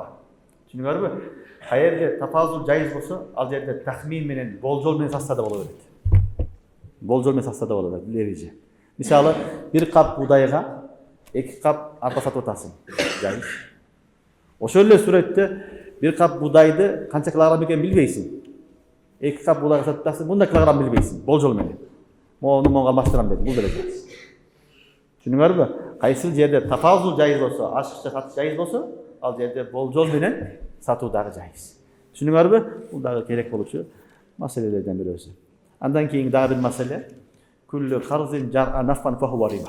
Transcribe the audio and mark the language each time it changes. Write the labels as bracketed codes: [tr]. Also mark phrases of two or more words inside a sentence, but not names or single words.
[ky] Түшүнүңөрбү? Каерде тафазул жайыз болсо, ал жерде тахмин менен, болжол менен сатса да боло берет. Болжол менен сатса да боло берет, бир эреже. Мисалы, бир кап будайга 2 кап арпа сатып атасың. Жайыз. Ошол эле сүрөттө бир кап буудайды канча килограмм экени билбейсиң. 2 кап буудай sатып атасың, мында килограмм билбейсиң. Болжол менен. Мону монго алмаштырам деп, бул деле жайыз. Түшүнүңөрбү? Кайсыл жерде тафазул жайыз болсо, ашыкча сатыш жайыз болсо, ал жерде болжол менен сатуу дагы жайыз. Түшүнүңөрбү? Бул дагы керек болчу маселелерден бирөөсү. Андан кийинки дагы бир маселе, [ar] كل قرض جر نفعا فهو ربا.